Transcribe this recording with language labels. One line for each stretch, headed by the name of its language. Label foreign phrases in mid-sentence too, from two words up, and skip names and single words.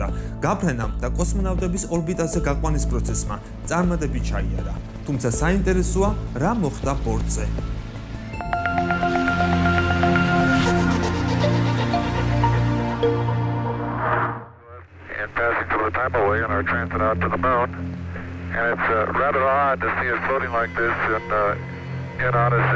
Georgian: გაფრენამ და კოსმონავტების ორბიტაზე გაყვანის პროცესმა წარმატებით ჩაიარა. თუმცა საინტერესოა, რა მოხდა ბორტზე.
English: And passing through a time away on our transit out to the moon. And it's rather odd to see it floating like this in Odyssey.